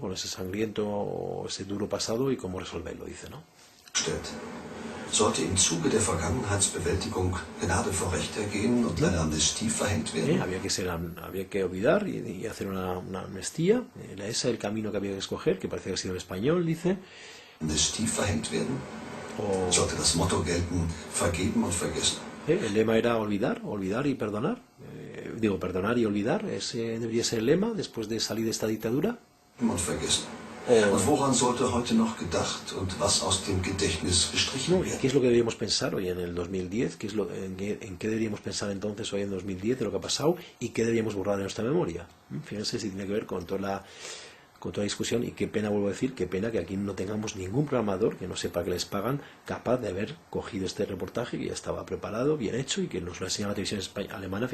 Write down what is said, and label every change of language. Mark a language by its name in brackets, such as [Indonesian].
[Spanish] Con ese sangriento o ese duro pasado y cómo resolverlo, dice, ¿no? [German] Sollte im Zuge der Vergangenheitsbewältigung Gnade vor Recht ergehen und eine Amnestie verhängt werden? [Spanish] Había que olvidar y hacer una amnistía. Era ese el camino que había que escoger, que parece que ha sido en español, dice. [German] Amnestie verhängt werden? Sollte das Motto gelten, vergeben und vergessen? [Spanish] El lema era olvidar y perdonar. Perdonar y olvidar. Ese debería ser el lema después de salir de esta dictadura. [German] Und vergessen. Und woran sollte heute noch gedacht und was aus dem Gedächtnis gestrichen werden? [Spanish] ¿Qué es lo que deberíamos pensar hoy en el 2010? ¿En qué deberíamos pensar entonces hoy en 2010 de lo que ha pasado y qué deberíamos borrar de nuestra memoria? Fíjense si tiene que ver con toda la discusión, y qué pena, vuelvo a decir, qué pena que aquí no tengamos ningún programador que no sepa que les pagan capaz de haber cogido este reportaje que ya estaba preparado, bien hecho, y que nos lo ha enseñado la televisión alemana.